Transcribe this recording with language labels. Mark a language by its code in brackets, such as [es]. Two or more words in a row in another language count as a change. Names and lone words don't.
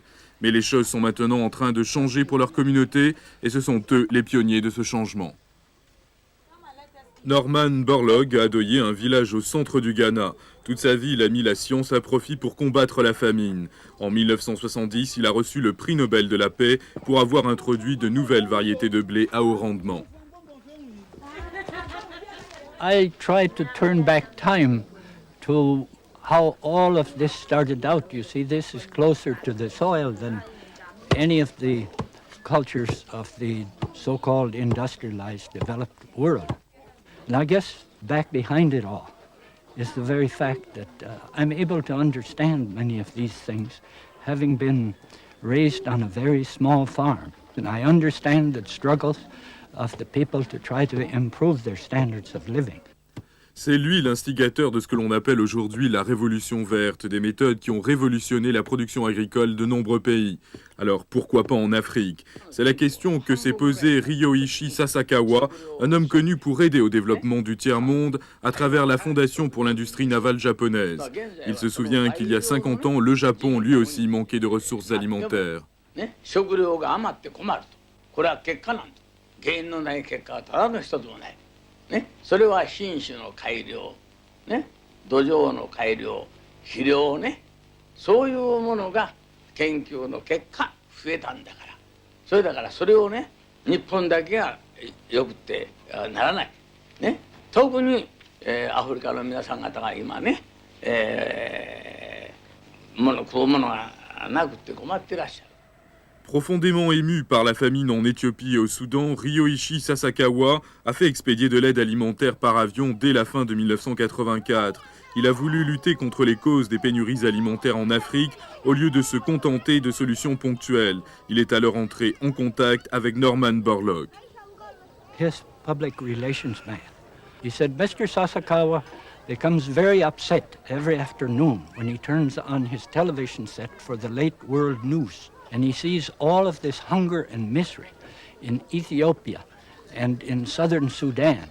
[fr] Mais les choses sont maintenant en train de changer pour leur communauté et ce sont eux les pionniers de ce changement. Norman Borlaug a adoyé un village au centre du Ghana. Toute sa vie, il a mis la science à profit pour combattre la famine. En 1970, il a reçu le prix Nobel de la paix pour avoir introduit de nouvelles variétés de blé à haut rendement. [en] I tried to turn back time to how all of this started out. You see, this is closer to the soil than any of the cultures of the so-called industrialized, developed world. And I guess back behind it all is the very fact that I'm able to understand many of these things, having been raised on a very small farm. And I understand the struggles of the people to try to improve their standards of living. [fr] C'est lui l'instigateur de ce que l'on appelle aujourd'hui la révolution verte, des méthodes qui ont révolutionné la production agricole de nombreux pays. Alors pourquoi pas en Afrique? C'est la question que s'est posée Ryoichi Sasakawa, un homme connu pour aider au développement du tiers-monde à travers la Fondation pour l'industrie navale japonaise. Il se souvient qu'il y a 50 ans, le Japon lui aussi manquait de ressources alimentaires. [ja] Ne, それは品種の改良、ね、土壌の改良、肥料ね、そういうものが研究の結果増えたんだから、それだからそれをね、日本だけがよくってならない、ね、特に、アフリカの皆さん方が今ね、食うものがなくって困ってらっしゃる。 [fr] Profondément ému par la famine en Éthiopie et au Soudan, Ryoichi Sasakawa a fait expédier de l'aide alimentaire par avion dès la fin de 1984. Il a voulu lutter contre les causes des pénuries alimentaires en Afrique au lieu de se contenter de solutions ponctuelles. Il est alors entré en contact avec Norman Borlaug. [en] His public relations man. He said, Mr. Sasakawa becomes very upset every afternoon when he turns on his television set for the late world news. And he sees all of this hunger and misery in Ethiopia and in southern Sudan.